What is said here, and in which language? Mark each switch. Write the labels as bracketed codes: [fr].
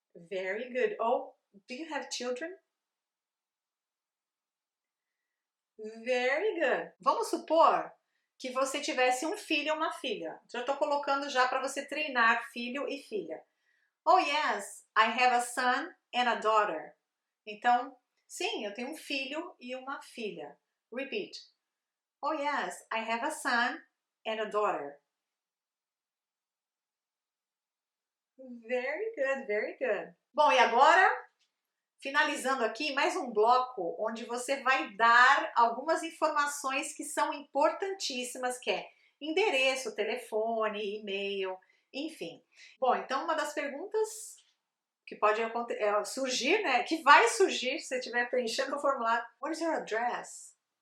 [en] Very good. Ou, do you have children? Very good. [pt] Vamos supor que você tivesse um filho ou uma filha. Já estou colocando já para você treinar filho e filha. [en] Oh yes, I have a son and a daughter. [pt] Então, sim, eu tenho um filho e uma filha. [en] Repeat. Oh yes, I have a son and a daughter. Very good, very good. [pt] Bom, e agora, finalizando aqui, mais um bloco onde você vai dar algumas informações que são importantíssimas, que é endereço, telefone, e-mail, enfim. Bom, então uma das perguntas que pode surgir, né, que vai surgir se você estiver preenchendo o formulário, [en] what is your address?